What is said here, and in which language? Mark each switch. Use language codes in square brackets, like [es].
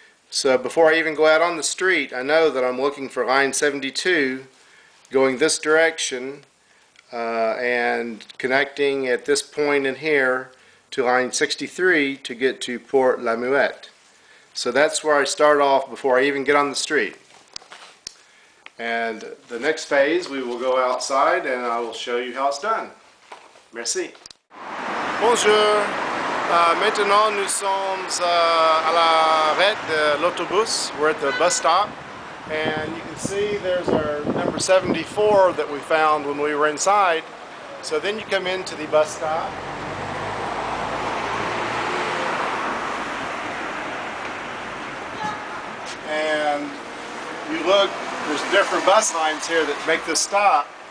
[en] So before I even go out on the street, I know that I'm looking for line 72 going this direction and connecting at this point in here to line 63 to get to Port La Muette. So that's where I start off before I even get on the street. And the next phase, we will go outside and I will show you how it's done. [fr] Merci. Bonjour. Maintenant nous sommes à l'arrêt de l'autobus. [en] We're at the bus stop. And you can see there's our number 74 that we found when we were inside. So then you come into the bus stop. And you look, there's different bus lines here that make this stop.